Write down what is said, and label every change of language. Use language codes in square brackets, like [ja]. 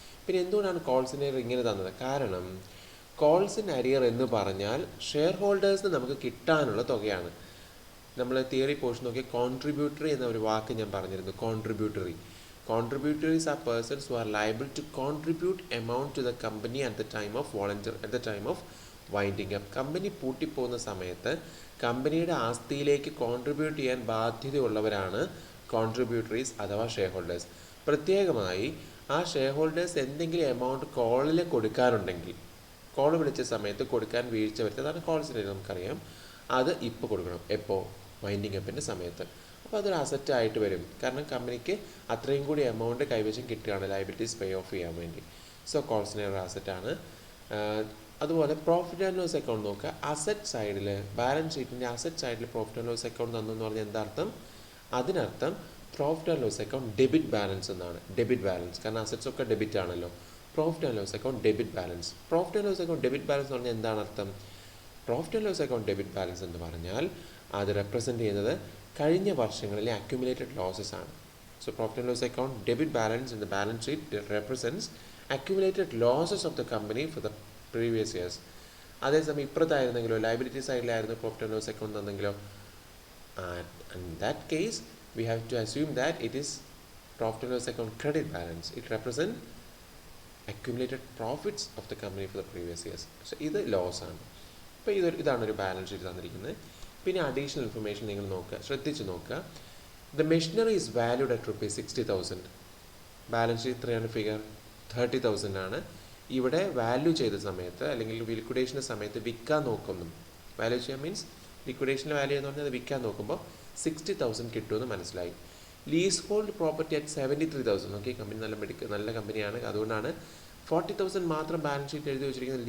[ml] പിന്നെ എന്തുകൊണ്ടാണ് calls in arrear ഇങ്ങനെ തന്നത്? കാരണം കോൾസ് ഇൻ അരിയർ എന്ന് പറഞ്ഞാൽ ഷെയർ ഹോൾഡേഴ്സിന് നമുക്ക് കിട്ടാനുള്ള തുകയാണ്. നമ്മൾ തിയറി പോർഷൻ നോക്കിയ കോൺട്രിബ്യൂട്ടറി എന്ന ഒരു വാക്ക് ഞാൻ പറഞ്ഞിരുന്നു. [en] Contributories are persons who are liable to contribute amount to the company at the time of winding up. [ml] Company പൂട്ടിപ്പോകുന്ന സമയത്ത് കമ്പനിയുടെ ആസ്തിയിലേക്ക് കോൺട്രിബ്യൂട്ട് ചെയ്യാൻ ബാധ്യതയുള്ളവരാണ് കോൺട്രിബ്യൂട്ടറീസ് അഥവാ ഷെയർ ഹോൾഡേഴ്സ്. പ്രത്യേകമായി ആ ഷെയർ ഹോൾഡേഴ്സ് എന്തെങ്കിലും എമൗണ്ട് കോളിൽ കൊടുക്കാറുണ്ടെങ്കിൽ, കോൾ വിളിച്ച സമയത്ത് കൊടുക്കാൻ വീഴ്ച വരുത്തതാണ് കോൾസിൻ്റെ നമുക്കറിയാം. അത് ഇപ്പോൾ കൊടുക്കണം. എപ്പോൾ? വൈൻഡിങ് അപ്പിൻ്റെ സമയത്ത്. അപ്പോൾ അതൊരു അസറ്റായിട്ട് വരും. കാരണം കമ്പനിക്ക് അത്രയും കൂടി എമൗണ്ട് കൈവശം കിട്ടുകയാണ് ലയബിലിറ്റീസ് പേ ഓഫ് ചെയ്യാൻ വേണ്ടി. സോ കോൾസിന് ഒരു അസറ്റാണ്. അതുപോലെ പ്രോഫിറ്റ് ആൻഡ് ലോസ് അക്കൗണ്ട് നോക്കുക. അസറ്റ് സൈഡിൽ, ബാലൻസ് ഷീറ്റിൻ്റെ അസറ്റ് സൈഡിൽ പ്രോഫിറ്റ് ആൻഡ് ലോസ് അക്കൗണ്ട് തന്നു എന്ന് പറഞ്ഞാൽ എന്താർത്ഥം? അതിനർത്ഥം profit and loss account debit balance എന്നാണ്. കാരണം അസറ്റ്സ് ഒക്കെ ഡെബിറ്റ് ആണല്ലോ. Profit and loss account debit balance. Profit and loss account debit balance എന്ന് പറഞ്ഞാൽ എന്താണ് അർത്ഥം? Profit and loss account debit balance എന്ന് പറഞ്ഞാൽ അത് റെപ്രസെൻറ്റ് ചെയ്യുന്നത് കഴിഞ്ഞ വർഷങ്ങളിലെ അക്യുമുലേറ്റഡ് ലോസസ് ആണ്. [en] So profit and loss account debit balance in the balance sheet represents accumulated losses of the company for the previous years. [ml] അതേസമയം ഇപ്പുറത്തായിരുന്നെങ്കിലോ liability സൈഡിലായിരുന്നു profit and loss account എന്നെങ്കിലോ, [en] in that case we have to assume that it is profit and loss account credit balance. It represents accumulated profits of the company for the previous years. [ml] So ഇത് loss ആണ്. അപ്പോൾ ഇതാണ് ഒരു balance sheet തന്നിരിക്കുന്നത്. പിന്നെ additional information നിങ്ങൾ നോക്കുക, ശ്രദ്ധിച്ച് നോക്കുക. [en] The machinery is valued at rupees 60,000. [ml] Balance sheet എത്രയാണ് ഫിഗർ? 30,000 ആണ്. ഇവിടെ വാല്യൂ ചെയ്ത സമയത്ത് അല്ലെങ്കിൽ ലിക്വിഡേഷൻ്റെ സമയത്ത് വിൽക്കാൻ നോക്കുന്നു. വാല്യൂ ചെയ്യാൻ മീൻസ് ലിക്വിഡേഷൻ്റെ വാല്യൂ എന്ന് പറഞ്ഞാൽ അത് വിൽക്കാൻ നോക്കുമ്പോൾ 60,000 കിട്ടുമെന്ന് മനസ്സിലായി. [en] Lease hold property at 73,000. [ml] Okay, company നല്ല കമ്പനിയാണ്, അതുകൊണ്ടാണ് 40,000 മാത്രം ബാലൻസ് ഷീറ്റ് എഴുതി വെച്ചിരിക്കുന്നത്.